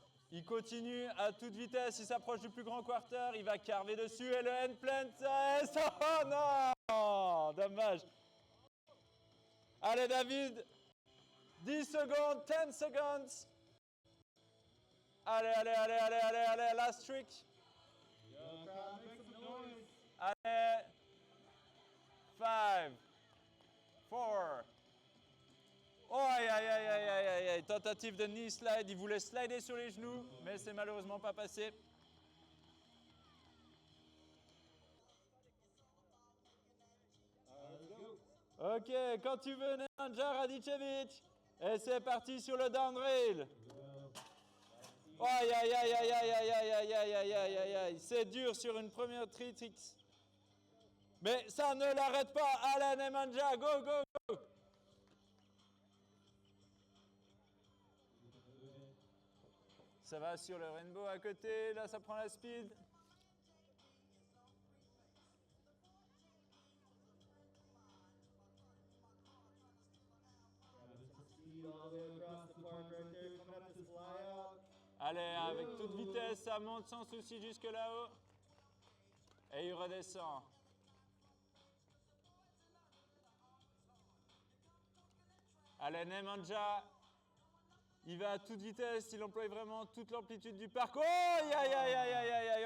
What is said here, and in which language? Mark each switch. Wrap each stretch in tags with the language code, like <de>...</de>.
<fr>Il continue à toute vitesse. Il s'approche du plus grand quarter. Il va carver dessus et le end plant. Oh non! Dommage. Allez, David. 10 secondes,</fr> <en>10 seconds.</en> <fr>Allez, allez, allez, allez, allez, allez,</fr> <en>last trick. Yo, crowd, make some noise.</en> <fr>Allez. 5, 4. Oh, aïe, aïe, aïe, aïe, aïe, aïe, aïe. Tentative de knee slide. Il voulait slider sur les genoux, mais c'est malheureusement pas passé.</fr> <en>Let's go.</en> <fr>Ok, quand tu veux, Nemanja Radicevic. Et c'est parti sur le downrail. Oh, aïe, aïe, aïe, aïe, aïe, aïe, aïe, aïe, aïe, aïe, aïe, aïe, aïe. C'est dur sur une première tricks. Mais ça ne l'arrête pas. Allez, Nemanja,</fr> <en>go, go, go.</en> <fr>Ça va sur le rainbow à côté. Là, ça prend la speed.</fr> <en>Speed all the way across the park right there. Coming up this fly out.</en> <fr>Allez, avec toute vitesse, ça monte sans souci jusque là-haut. Et il redescend. Allez, Nemanja. Il va à toute vitesse, il emploie vraiment toute l'amplitude du parc. Oh, aïe, aïe, aïe, aïe, aïe, aïe, aïe.</fr>